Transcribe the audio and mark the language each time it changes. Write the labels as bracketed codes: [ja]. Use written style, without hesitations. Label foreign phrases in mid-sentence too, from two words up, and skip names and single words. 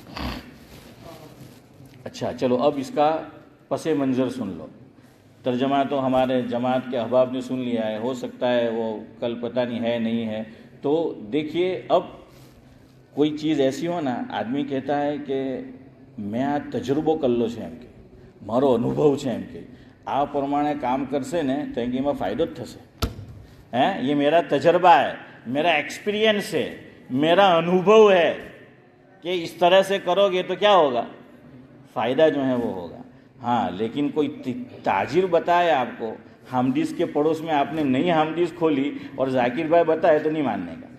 [ur] اچھا چلو اب اس کا پس منظر سن لو۔ ترجمہ تو ہمارے جماعت کے احباب نے سن لیا ہے، ہو سکتا ہے وہ کل پتہ نہیں ہے نہیں ہے۔ تو دیکھیے اب کوئی چیز ایسی ہو نا، آدمی کہتا ہے کہ میں [gu] આ તજરબો કરેલો છે એમ કે મારો અનુભવ છે એમ કે આ પ્રમાણે કામ કરશે ને તો એમ કે એમાં ફાયદો જ થશે। [ur] یہ میرا تجربہ ہے، میرا ایکسپیرینس ہے، میرا انوبھو ہے کہ اس طرح سے کرو گے تو کیا ہوگا؟ فائدہ جو ہے وہ ہوگا۔ ہاں لیکن کوئی تاجر بتائے آپ کو، حامدیس کے پڑوس میں آپ نے نئی حامدیس کھولی اور ذاکر بھائی بتائے تو نہیں ماننے کا۔